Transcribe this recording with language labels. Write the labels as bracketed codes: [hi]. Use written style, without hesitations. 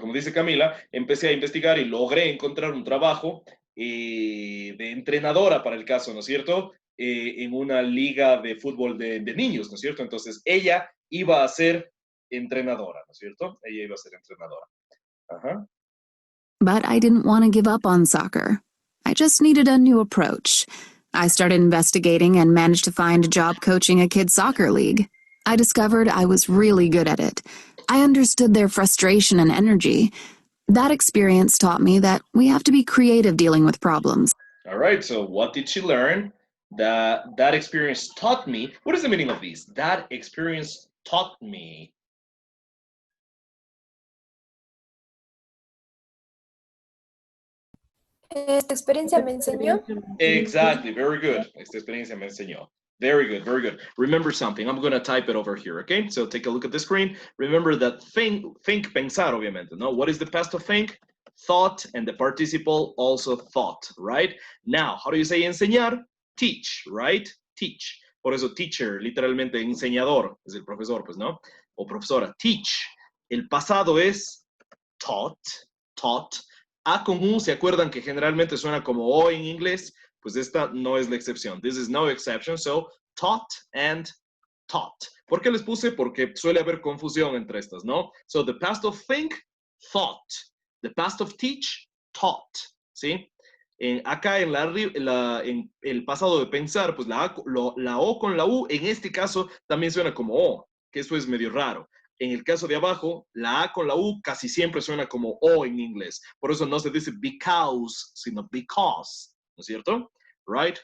[es] Como dice Camila, empecé a investigar y logré encontrar un trabajo de entrenadora para el caso, ¿no es cierto? En una liga de fútbol de niños, ¿no es cierto? Entonces, ella iba a ser entrenadora, ¿no es cierto? Ella iba a ser entrenadora. Ajá. [en] But I didn't want to give up on soccer. I just needed a new approach. I started investigating and managed to find a job coaching a kids' soccer league. I discovered I was really good at it. I understood their frustration and energy. That experience taught me that we have to be creative dealing with problems. All right, so what did she learn? That experience taught me. What is the meaning of this? That experience taught me. [es] Esta experiencia me enseñó. [en] Exactly, very good. [es] Esta experiencia me enseñó. [en] Very good, very good. Remember something, I'm gonna type it over here, okay? So take a look at the screen. Remember that think, [es] pensar, obviamente, no? [en] What is the past of think? Thought, and the participle also thought, right? Now, how do you say enseñar? Teach, right? Teach. [es] Por eso teacher, literalmente enseñador, es el profesor, pues, ¿no? O profesora, teach. El pasado es taught, taught. A con U, ¿se acuerdan que generalmente suena como O en inglés? Pues esta no es la excepción. [en] This is no exception. So, taught and taught. [es] ¿Por qué les puse? Porque suele haber confusión entre estas, ¿no? [en] So, the past of think, thought. The past of teach, taught. [es] ¿Sí? Acá en el pasado de pensar, pues la O con la U, en este caso, también suena como O, que eso es medio raro. En el caso de abajo, la A con la U casi siempre suena como O en inglés. Por eso no se dice because, sino because. ¿No es cierto? Right?